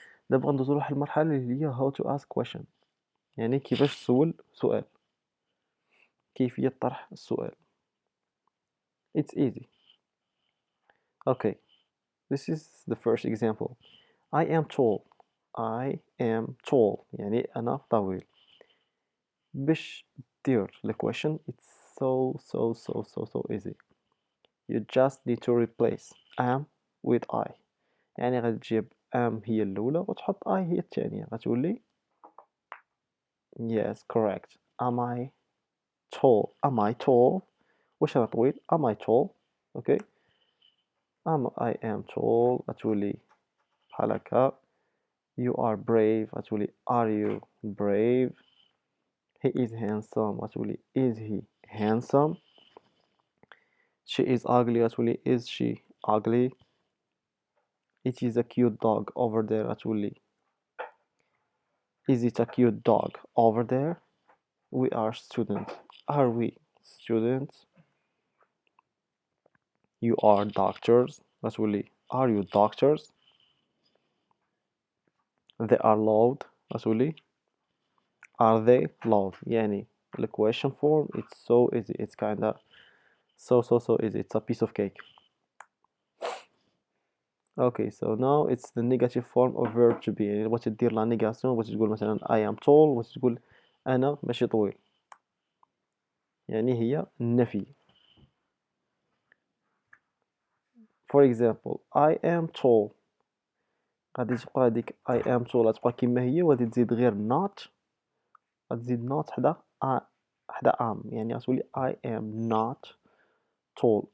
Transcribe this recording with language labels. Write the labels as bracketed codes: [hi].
[ar] دابا غندوزو لواحد المرحله اللي هي [en] how to ask question [ar] يعني كيفاش تسول سؤال، كيفيه طرح السؤال. [en] it's easy. okay, this is the first example. I am tall. I am tall [ar] يعني أنا طويل. باش دير [en] the question it's so easy. you just need to replace am with I. [ar] يعني غتجيب am هي الأولى وتحط I هي الثانية. غتولي [en] yes correct. am I tall. am I tall [ar] واش أنا طويل. [en] am I tall. okay. I am tall [ar] غتولي بحال هكا. [en] you are brave [ar] غتولي [en] are you brave. he is handsome غتولي is he handsome. she is ugly [ar] غتولي [en] is she ugly. it is a cute dog over there غتولي is it a cute dog over there. we are students are we students. You are doctors. [ar] غتولي [en] are you doctors. They are loud. [ar] غتولي [en] are they loud. يعني the question form, it's so easy. It's kinda so easy. It's a piece of cake. Okay, so now it's the negative form of verb to be. [ar] يعني بغيتي دير لا نيغاسيون، بغيتي تقول مثلا [en] I am tall، [ar] بغيتي تقول أنا ماشي طويل، يعني هي النفي. [en] For example, I am tall. [ar] غادي تبقى هاديك [en] I am tall [ar] غتبقى كيما هي، وغادي تزيد غير not، غتزيد not حدا am، يعني غتولي [en] I am not tall.